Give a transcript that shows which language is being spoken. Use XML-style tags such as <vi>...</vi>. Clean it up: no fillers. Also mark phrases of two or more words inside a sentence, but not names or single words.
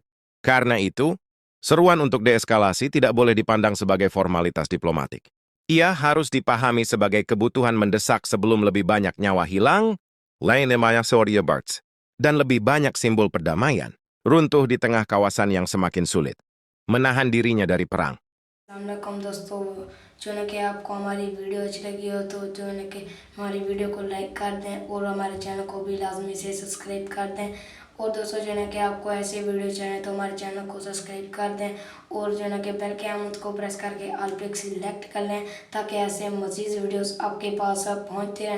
<id>Karena itu, seruan untuk deeskalasi tidak boleh dipandang sebagai formalitas diplomatik. Ia harus dipahami sebagai kebutuhan mendesak sebelum lebih banyak nyawa hilang, dan lebih banyak simbol perdamaian, runtuh di tengah kawasan yang semakin sulit, menahan dirinya dari perang.</id> <ur>السلام علیکم دوستوں، جو ہے کہ آپ کو ہماری ویڈیو اچھی لگی ہو تو جو ہے کہ ہماری ویڈیو کو لائک کر دیں اور ہمارے چینل کو بھی لازمی سے سبسکرائب کر دیں. اور دوستوں جو ہے کہ آپ کو ایسے ویڈیو چاہیے تو ہمارے چینل کو سبسکرائب کر دیں اور جو ہے کہ بیل کے آئیکن کو پریس کر کے آل پے سلیکٹ کر لیں تاکہ ایسے مزید ویڈیوز آپ کے پاس پہنچتے رہیں.</ur>